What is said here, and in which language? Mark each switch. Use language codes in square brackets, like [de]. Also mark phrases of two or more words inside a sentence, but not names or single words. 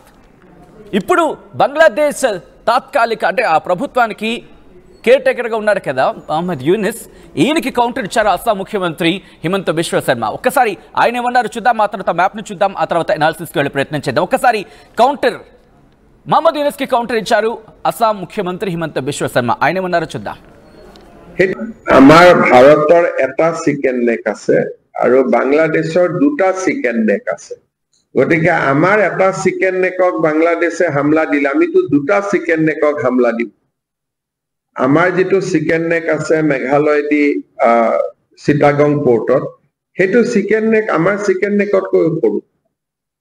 [te] ఇప్పుడు బంగ్లాదేశ్ తాత్కాలిక అంటే ఆ ప్రభుత్వానికి కేర్ టేకర్గా ఉన్నాడు కదా మహమ్మద్ యూనస్, ఈయనకి కౌంటర్ ఇచ్చారు అస్సాం ముఖ్యమంత్రి హిమంత బిశ్వ శర్మ. ఒక్కసారి ఆయన ఏమన్నారు చూద్దాం, ఆ తర్వాత మ్యాప్ను చూద్దాం, ఆ తర్వాత ఎనాలిసిస్కి వెళ్ళే ప్రయత్నం చేద్దాం. ఒక్కసారి కౌంటర్ మహమ్మద్ యూనస్కి కౌంటర్ ఇచ్చారు అస్సాం ముఖ్యమంత్రి హిమంత బిశ్వ శర్మ. ఆయన ఏమన్నారో చూద్దాం. [as] আমাৰ ভাৰতৰ এটা [en] chicken neck [as] আছে আৰু বাংলাদেশৰ 2টা [en] chicken neck [as] আছে, গতিকে আমাৰ এটা চিকেন নেকক বাংলাদেশে হামলা দিলে আমিতো 2টা চিকেন নেকক হামলা দিম। আমাৰ যেটো [en] chicken neck [as] আছে মেঘালয় দি চিটাগং পোৰ্টত, হেতু [en] chicken neck [as] আমাৰ চিকেন নেকতকৈ সৰু।